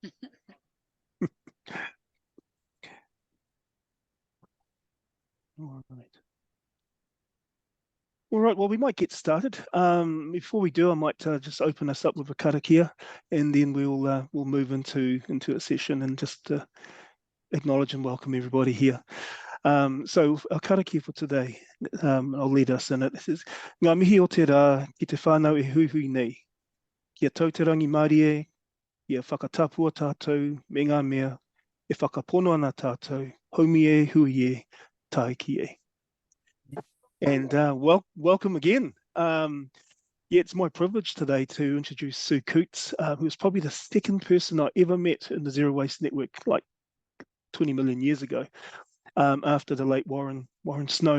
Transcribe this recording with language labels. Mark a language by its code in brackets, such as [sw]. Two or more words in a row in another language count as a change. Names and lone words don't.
[en] All right, well, we might get started. Before we do, I might just open us up with a karakia, and then we'll move into a session and just acknowledge and welcome everybody here. So our karakia for today, I'll lead us in it. This is [mi] ngā mihi o te rā ki te whānau e huihui nei. Kia tauterangi Māori e, kia whakatapua tātou me ngā mea, e whakapono ana tātou, haumi e, hui e, taiki e. [en] And welcome again. Yeah, it's my privilege today to introduce Sue Coutts, who's probably the second person I ever met in the Zero Waste Network, like 20 million years ago, after the late Warren Snow.